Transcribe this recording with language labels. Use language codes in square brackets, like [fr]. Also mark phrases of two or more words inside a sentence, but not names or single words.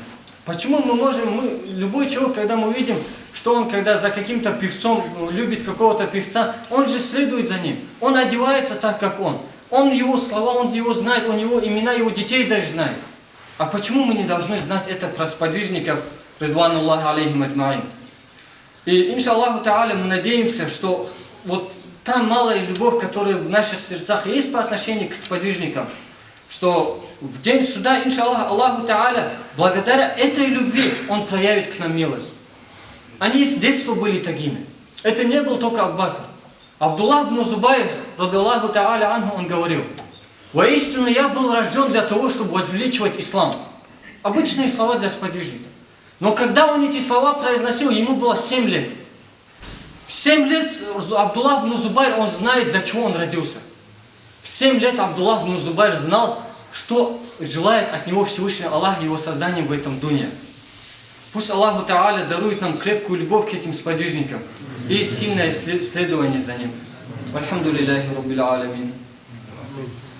[ru] Почему любой человек, когда мы видим, что он, когда за каким-то певцом любит какого-то певца, он же следует за ним. Он одевается так, как он. Он его слова, он его знает, он его имена, его детей даже знает. А почему мы не должны знать это про сподвижников, [ar] رضوان الله عليهم أجمعين? [ru] И, [ar] إن شاء الله تعالى, [ru] мы надеемся, что вот та малая любовь, которая в наших сердцах есть по отношению к сподвижникам, что в день суда, иншаллах, [ar] الله تعالى, [ru] благодаря этой любви, Он проявит к нам милость. Они с детства были такими. Это не был только Абу Бакр. Абдуллах бин Зубайр, [ar] رضي الله تعالى عنه, [ru] он говорил: «Воистину я был рожден для того, чтобы возвеличивать ислам». Обычные слова для сподвижника. Но когда он эти слова произносил, ему было 7 лет. В 7 лет Абдуллах бин Зубайр, он знает, для чего он родился. В 7 лет Абдуллах бин Зубайр знал, что желает от него Всевышний Аллах его созданием в этом дуне. Пусть [ar] الله تعالى [ru] дарует нам крепкую любовь к этим сподвижникам и сильное следование за ним. [ar] الحمد لله رب العالمين.